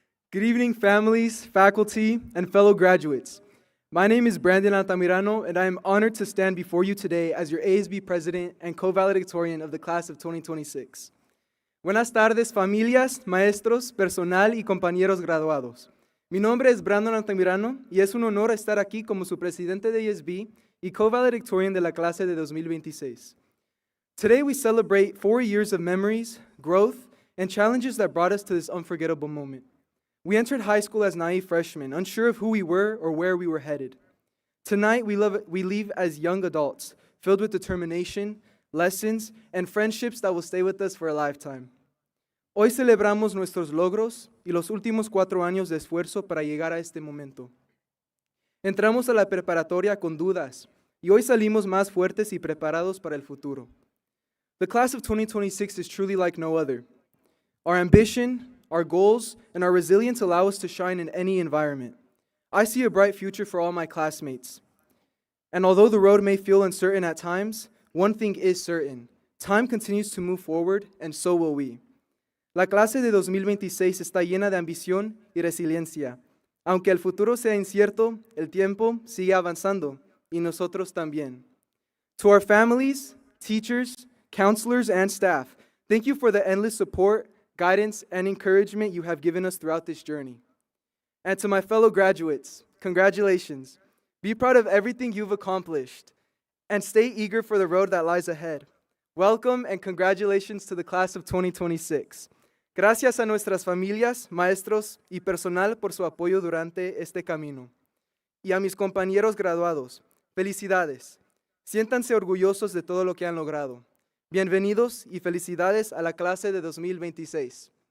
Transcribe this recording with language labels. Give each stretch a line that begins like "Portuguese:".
English: Good evening, families, faculty, and fellow graduates. My name is Brandon Altamirano, and I am honored to stand before you today as your ASB President and co-valedictorian of the Class of 2026.
Spanish: Buenas tardes, familias, maestros, personal y compañeros graduados. Mi nombre es Brandon Altamirano, y es un honor estar aquí como su presidente de ASB y co-valedictorian de la clase de 2026.
English: Today we celebrate 4 years of memories, growth, and challenges that brought us to this unforgettable moment. We entered high school as naive freshmen, unsure of who we were or where we were headed. Tonight we leave as young adults, filled with determination, lessons, and friendships that will stay with us for a lifetime.
Spanish: Hoy celebramos nuestros logros y los últimos 4 años de esfuerzo para llegar a este momento. Entramos a la preparatoria con dudas, y hoy salimos más fuertes y preparados para el futuro.
English: The class of 2026 is truly like no other. Our ambition, our goals, and our resilience allow us to shine in any environment. I see a bright future for all my classmates. And although the road may feel uncertain at times, one thing is certain. Time continues to move forward, and so will we.
Spanish: La clase de 2026 está llena de ambición y resiliencia. Aunque el futuro sea incierto, el tiempo sigue avanzando, y nosotros también.
English: To our families, teachers, counselors, and staff, thank you for the endless support, guidance, and encouragement you have given us throughout this journey. And to my fellow graduates, congratulations. Be proud of everything you've accomplished, and stay eager for the road that lies ahead. Welcome and congratulations to the class of 2026.
Spanish: Gracias a nuestras familias, maestros y personal por su apoyo durante este camino. Y a mis compañeros graduados, felicidades. Siéntanse orgullosos de todo lo que han logrado. Bienvenidos y felicidades a la clase de 2026.